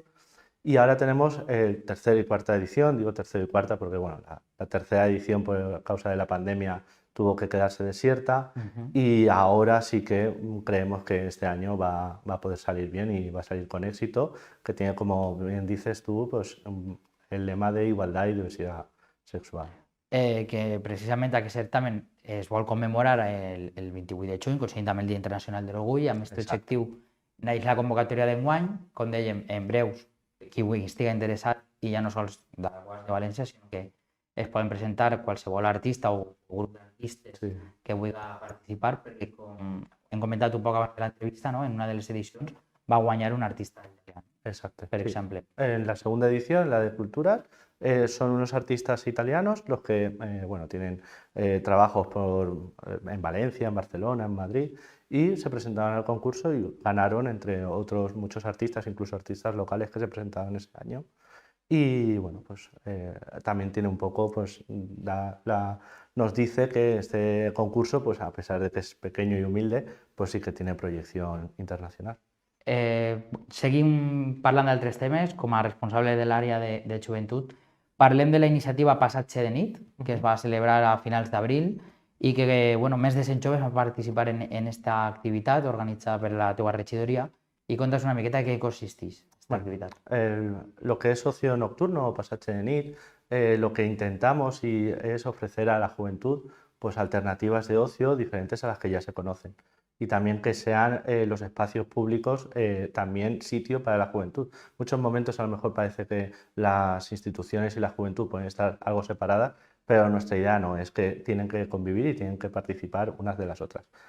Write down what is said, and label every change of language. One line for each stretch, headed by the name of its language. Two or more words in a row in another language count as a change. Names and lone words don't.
Spanish: Y ahora tenemos tercera y cuarta edición, digo tercera y cuarta porque bueno, la tercera edición por causa de la pandemia tuvo que quedarse desierta y ahora sí que creemos que este año va a poder salir bien y va a salir con éxito, que tiene como bien dices tú, pues el lema de igualdad y diversidad sexual.
Catalan: Que precisament aquest certamen es vol commemorar el 28 de juny, coincidint amb el Dia Internacional de l'Orgull, amb aquest objectiu naix la convocatòria d'enguany, com dèiem, en breus, qui estigui interessat, i ja no sols de València, sinó que es poden presentar qualsevol artista o grup d'artistes que vulgui participar, perquè com hem comentat un poc abans de l'entrevista, ¿no? En una de les edicions va guanyar un artista italiano.
Spanish: Exacto. Por ejemplo. En la segunda edición, la de Culturas, son unos artistas italianos los que bueno, tienen trabajos en Valencia, en Barcelona, en Madrid y se presentaron al concurso y ganaron entre otros muchos artistas, incluso artistas locales que se presentaron ese año. Y bueno, pues también tiene un poco, pues nos dice que este concurso, pues a pesar de que es pequeño y humilde, pues sí que tiene proyección internacional.
Catalan: Seguim parlant d'altres temes, com a responsable de l'àrea de joventut. Parlem de la iniciativa Passatge de nit, que es va celebrar a finals d'abril i que bueno, més de 100 joves van participar en aquesta activitat organitzada per la teua regidoria. I conta's una miqueta què consisteix esta activitat.
Spanish: Lo que es ocio nocturno o Passatge de nit, lo que intentamos es ofrecer a la juventud pues, alternativas de ocio diferentes a las que ya se conocen. Y también que sean los espacios públicos también sitio para la juventud. Muchos momentos a lo mejor parece que las instituciones y la juventud pueden estar algo separadas, pero nuestra idea no, es que tienen que convivir y tienen que participar unas de las otras.